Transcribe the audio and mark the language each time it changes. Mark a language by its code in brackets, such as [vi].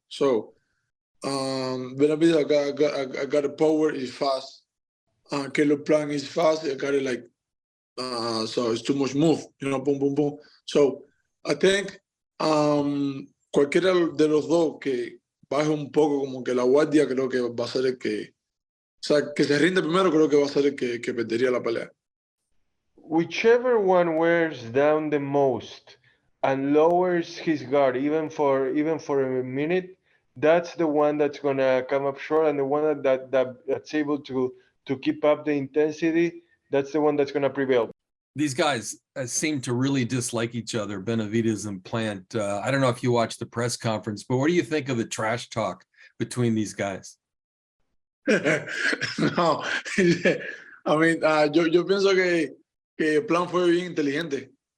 [en] So Benavidez, I got a power. Is fast. Caleb Plant is fast. I got it like so it's too much move. You know, boom, boom, boom. [es] So I think cualquiera de los dos que baje un poco como que la guardia, creo que va a ser el que, o sea, que se rinde primero, creo que va a ser el que perdería la pelea. [en] Whichever one wears down the most and lowers his guard even for a minute, that's the one that's gonna come up short, and the one that's able to keep up the intensity, that's the one that's gonna prevail. These guys seem to really dislike each other, Benavidez and Plant. I don't know if you watched the press conference, but what do you think of the trash talk between these guys? No, I mean, [es] yo pienso que Plan fue bien inteligente.